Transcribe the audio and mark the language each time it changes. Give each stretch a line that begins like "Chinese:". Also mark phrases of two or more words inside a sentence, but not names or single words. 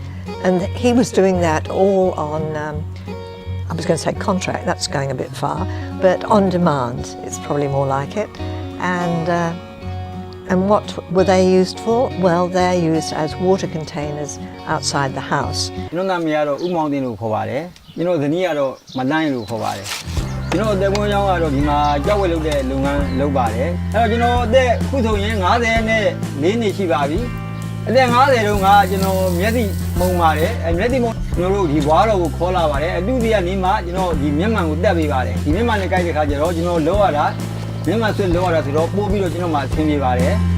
English: And he was doing that all on, I was going to say contract, that's going a bit far, but on demand, it's probably more like it. And what were they used for? Well, they're used as water containers outside the house.
Burmese: ကျွန်တော်နာမည်ကတော့ဦးမောင်တင်လို့ခေါ်ပါတယ်ကျွန်တော်ဇနီးကတော့မတန်းလို့ခေါ်ပါတယ်ကျွန်တော်အသက်မွေးကြောင်းကတော့ဒီမှာကြောက်ဝဲလုပ်တဲ့လုပ်ငန်းလုပ်ပါတယ်အဲ့တော့ကျွန်တော်အသက်ခုဆိုရင်54နှစ်ရှိပါပြီအသက်50တုန်းကကျွန်တော်မျက်စိမှုံပါတယ်အဲမျက်စိမှုံကျွန်တော်တို့ဒီဘွားတော်ကိုခေါ်လာပါတယ်အတူစီကနေမှကျွန်တော်ဒီမျက်မှန်ကိုတက်ပေးပါတယ်ဒီမျက်မှန်နဲ့ကြိုက်တဲ့ခါကျတော့ကျွန်တော်လောရတာမျက်မှန်ဆွဲလောရတာဆိုတော့ပို့ပြီးတော့ကျွန်တော်မှအဆင်ပြေပါတယ်